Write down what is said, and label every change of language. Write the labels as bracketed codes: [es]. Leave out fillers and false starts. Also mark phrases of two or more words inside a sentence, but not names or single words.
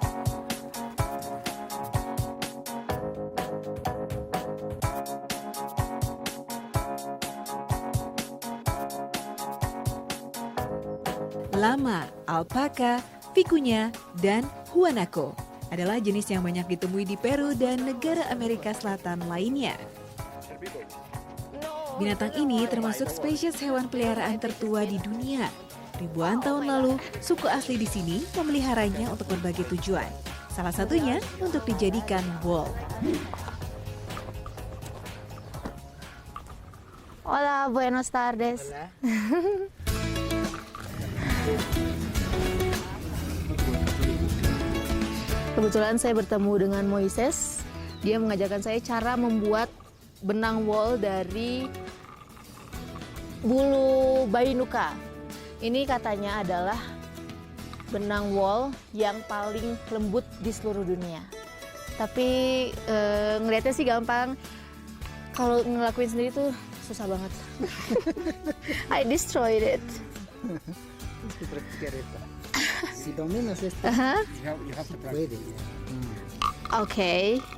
[id] Lama, alpaka, vicuña, dan huanaco adalah jenis yang banyak ditemui di Peru dan negara Amerika Selatan lainnya. Binatang ini termasuk spesies hewan peliharaan tertua di dunia. Ribuan tahun lalu, suku asli di sini memeliharanya untuk berbagai tujuan. Salah satunya untuk dijadikan wool. [es] Hola, buenas tardes. [id] Kebetulan saya bertemu dengan Moises. Dia mengajarkan saya cara membuat benang wool dari bulu bayi nuka. Ini katanya adalah benang wool yang paling lembut di seluruh dunia. Tapi ngelihatnya sih gampang. Kalau ngelakuin sendiri tuh susah banget. [en] I destroyed it. [es] Tienes que practicar esto. Si dominas esto, [en] you have to practice. Okay.